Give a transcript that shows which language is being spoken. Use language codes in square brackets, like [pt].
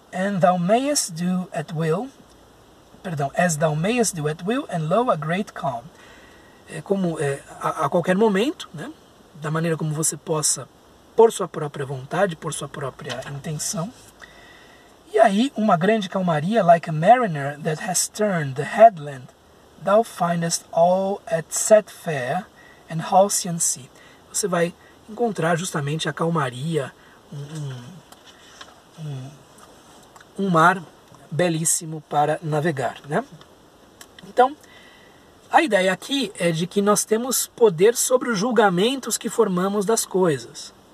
[en] and thou mayest do at will, as thou mayest do at will, and lo, a great calm. [pt] A qualquer momento, né, da maneira como você possa, por sua própria vontade, por sua própria intenção. E aí, uma grande calmaria, [en] like a mariner that has turned the headland, thou findest all at set fair and halcyon sea. [pt] Você vai encontrar justamente a calmaria, um mar belíssimo para navegar, né? Então, a ideia aqui é de que nós temos poder sobre os julgamentos que formamos das coisas.